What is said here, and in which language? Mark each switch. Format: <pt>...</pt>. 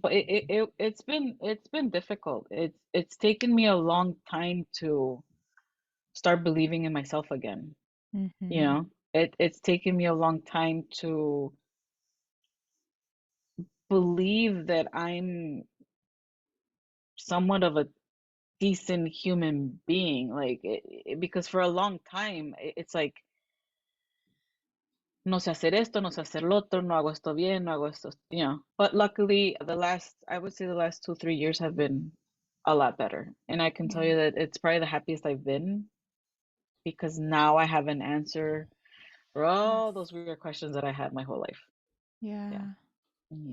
<en>But it's been difficult. It's taken me a long time to start believing in myself again. You Mhm. know, it's taken me a long time to believe that I'm somewhat of a decent human being. Like, because for a long time, it's like,</en> <es>no sé hacer esto, no sé hacer lo otro, no hago esto bien, no hago esto.</es> <en>But luckily, I would say the last 2, 3 years have been a lot better. And I can tell Yeah. you that it's probably the happiest I've been, because now I have an answer for Yes. all those weird questions that I had my whole life. Yeah. Yeah. Mhm.</en>